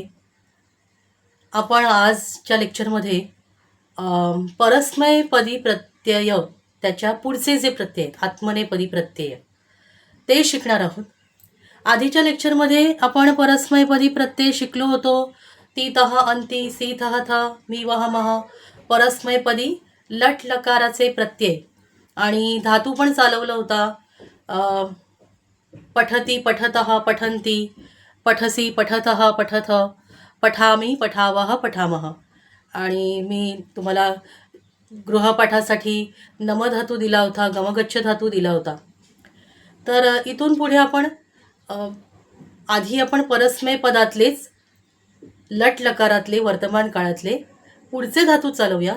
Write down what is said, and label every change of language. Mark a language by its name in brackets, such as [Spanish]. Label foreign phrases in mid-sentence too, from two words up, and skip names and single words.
[Marathi] आपण आजच्या लेक्चरमध्ये परस्मैपदी प्रत्यय त्याच्या पुढचे जे प्रत्यय आहेत, आत्मनेपदी प्रत्यय ते शिकणार आहोत. आधीच्या लेक्चरमध्ये आपण परस्मैपदी प्रत्यय शिकलो होतो. [Sanskrit] ती तह अंती सी थह थ मी वह मह [Marathi] परस्मैपदी लट लकाराचे प्रत्यय आणि धातू पण चालवला होता. [Sanskrit] पठती पठतः पठन्ति पठसी पठतः पठथ पठामी पठावः पठामः [Marathi] आणि मी तुम्हाला गृहपाठासाठी नमधातू दिला होता, गमगच्छ धातू दिला होता. तर इथून पुढे आपण आधी आपण परस्मय पदातलेच लट लकारातले वर्तमान काळातले पुढचे धातू चालवूया.